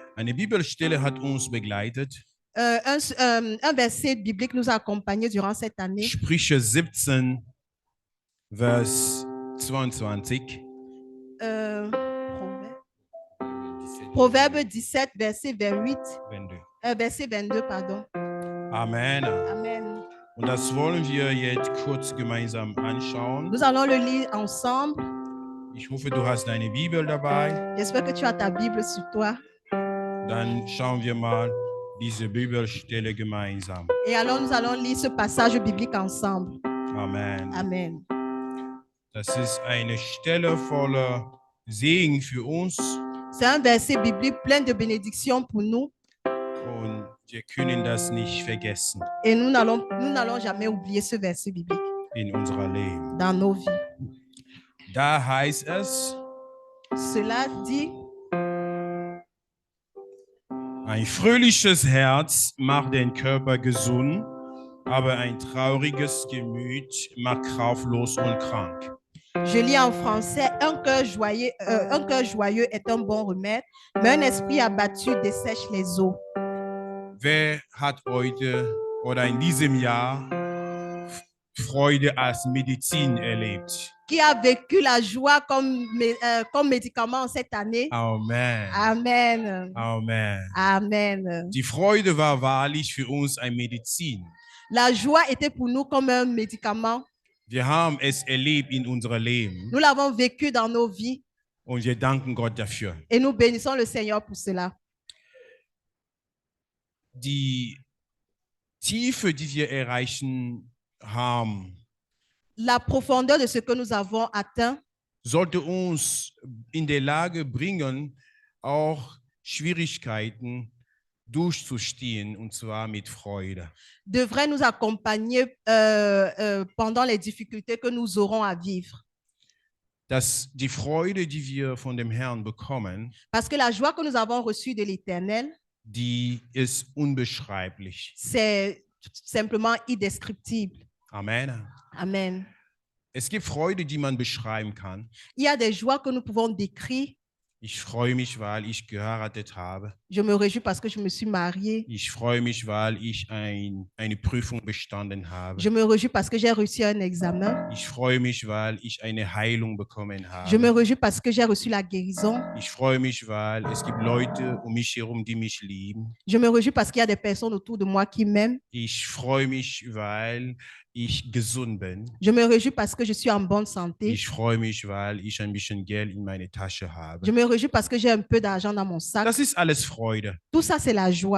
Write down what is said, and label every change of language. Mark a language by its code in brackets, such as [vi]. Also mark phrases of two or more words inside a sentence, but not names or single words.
[de] Eine Bibelstelle hat uns begleitet. [fr] Un verset biblique nous a accompagnés durant cette année. [de] Sprüche 17, Vers 22. [fr] Euh, Proverbe 17, verset 28, 22. verset 22, pardon. [de] Amen. [fr] Amen. [de] Und das wollen wir jetzt kurz gemeinsam anschauen. [fr] Nous allons le lire ensemble. [de] Ich hoffe, du hast deine Bibel dabei. [fr] J'espère que tu as ta Bible sur toi. [de] Dann schauen wir mal diese Bibelstelle gemeinsam. [fr] Et alors, nous allons lire ce passage biblique ensemble. [de] Amen. [fr] Amen. [de] Das ist eine Stelle voller Segen für uns. [fr] C'est un verset biblique plein de bénédictions pour nous. [de] Und wir können das nicht vergessen [fr] Et nous n'allons jamais oublier ce verset biblique [de] in unserer Leben. [fr] dans nos vies. [de] Da heißt es, [fr] Cela dit, [de] ein fröhliches Herz macht den Körper gesund, aber ein trauriges Gemüt macht kraftlos und krank. [fr] je lis en français, un cœur joyeux est un bon remède, mais un esprit abattu dessèche les os. [de] Wer hat heute oder in diesem Jahr Freude als Medizin erlebt? [fr] Qui a vécu la joie comme médicament cette année? [de] Amen. [fr] Amen. [de] Amen. [fr] Amen. [de] Die Freude war wahrlich für uns ein Medizin. [fr] La joie était pour nous comme un médicament. [de] Wir haben es erlebt in unserem Leben [fr] Nous l'avons vécu dans nos vies [de] und wir danken Gott dafür. [fr] et nous bénissons le Seigneur pour cela. [de] Die Tiefe, die wir erreichen haben, [fr] La profondeur de ce que nous avons atteint [de] sollte uns in der Lage bringen, auch Schwierigkeiten durchzustehen, und zwar mit Freude. [fr] devrait nous accompagner pendant les difficultés que nous aurons à vivre. [de] Dass die Freude, die wir von dem Herrn bekommen, [fr] Parce que la joie que nous avons reçue de l'Éternel, [de] die ist unbeschreiblich. [fr] c'est simplement indescriptible. [de] Amen. [fr] Amen. [de] Es gibt Freude, die man beschreiben kann. [fr] Il y a des joies que nous pouvons décrire. [de] Ich freue mich, weil ich geheiratet habe. [fr] Je me réjouis parce que je me suis mariée. [de] Ich freue mich, weil ich eine Prüfung bestanden habe. [fr] Je me réjouis parce que j'ai reçu un examen. [de] Ich freue mich, weil ich eine Heilung bekommen habe. [fr] Je me réjouis parce que j'ai reçu la guérison. [de] Ich freue mich, weil es gibt Leute um mich herum, die mich lieben. [fr] Je me réjouis parce qu'il y a des personnes autour de moi qui m'aiment. [de] Ich freue mich, weil ich gesund bin. [fr] Je me réjouis parce que je suis en bonne santé. [de] Ich freue mich, weil ich ein bisschen Geld in meine Tasche habe. [fr] Je me réjouis parce que j'ai un peu d'argent dans mon sac. [de] Das ist alles Freude, [fr] Tout ça, c'est la joie.